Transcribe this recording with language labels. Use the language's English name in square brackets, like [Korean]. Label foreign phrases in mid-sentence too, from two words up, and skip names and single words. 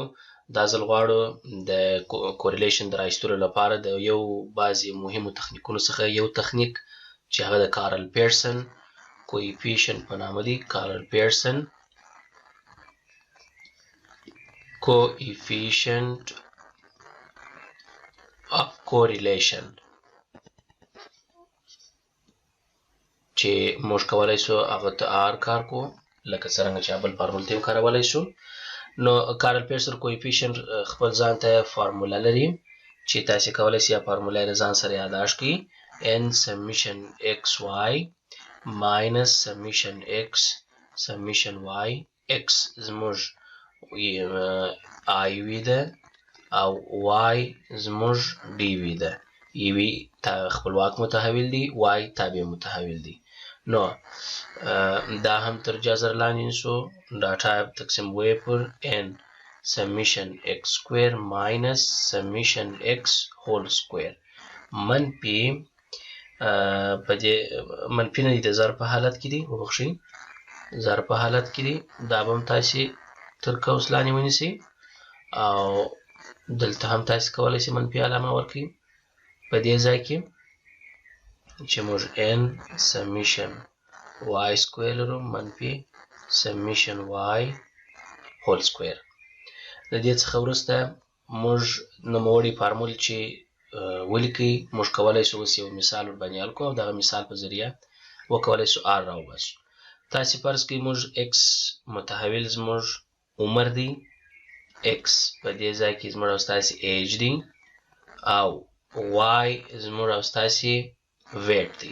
[Pashto] دا ځل غواړو د کوریلیشن د رایستلو لپاره د یو بعضې مهمو تخنیکونو څخه یو تخنیک چې هغه د کارل پیرسن کویفیشنټ په نامه دی. کارل پیرسن کویفیشنټ [English] of correlation [Pashto] چې موږ کولای شو هغه ته آر کار کو لکه څرنګه چې بل فارمول ته کارولای شو. نو کارل پیرسن کویفیشنټ خپل ځان ته فارموله لري چې تاسو کولای شئ فارموله یې ځان سره یاداښت کړئ. [English] n summation xy minus summation x summation y [Pashto] x زموږ i وی ده او y زموږ dy ده. وی خپلواک متحول دی، y تابع متحول دی. نو دا هم تر جذر لاندې نیسو. ډاټا تقسیم وی پر [English] n summation x square minus summation x whole square [Pashto] منفي په دې منفي نه دي د ضرب په حالت کې دي، وبخښئ ضرب په حالت کې دي. دا به هم تاسې تر قوس لاندې ونیسئ او دلته هم تاسې کولی شئ منفي علامه ورکړئ په دې ځای کې چې موږ [English] n summation y square [Pashto] لرو منفي [English] summation y whole square. [Pashto] د دې څخه وروسته موږ نوموړی فارمول چې ولیکئ موږ کولی شو اوس یو مثال ورباندې حل کړو او دغه مثال په ذریعه وکولی شو r راوباسو. تاسې فرض کړئ موږ x متحول زموږ عمر دی، x په دې ځای کې زموږ او ستاسې ایج دی او y زموږ او ستاسې ویټ دی.